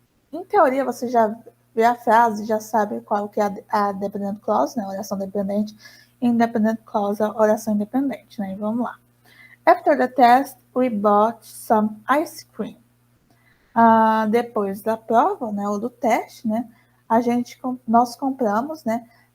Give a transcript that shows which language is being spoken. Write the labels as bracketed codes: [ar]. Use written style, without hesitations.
[pt] Em teoria, você já vê a frase, já sabe qual que é a dependent clause, né? Oração dependente. Independent clause, a oração independente, né? E vamos lá. [en] After the test, we bought some ice cream. [pt] Depois da prova, né, ou do teste, né, nós compramos, né,